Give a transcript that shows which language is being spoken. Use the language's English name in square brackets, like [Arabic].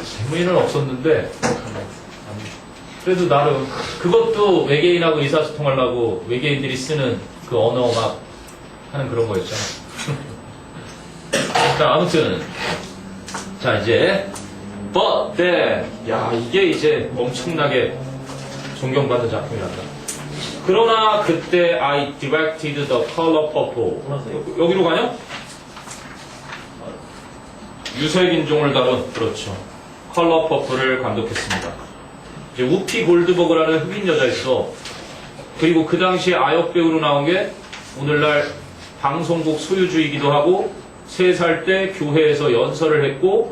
[Korean] 재미는 없었는데 그래도 나름 그것도 외계인하고 의사소통하려고 외계인들이 쓰는 그 언어 막 하는 그런 거였잖아. 자 아무튼 자 이제 [English] but then [Korean] 야 이게 이제 엄청나게 존경받는 작품이란다. 그러나 그때 [English] I directed the color purple. [Korean] 여기로 가냐? 유색 인종을 다룬 그렇죠. 컬러 퍼플을 감독했습니다. 이제 우피 골드버그라는 흑인 여자 있어. 그리고 그 당시에 아역 배우로 나온 게 오늘날 방송국 소유주이기도 하고 3살 때 교회에서 연설을 했고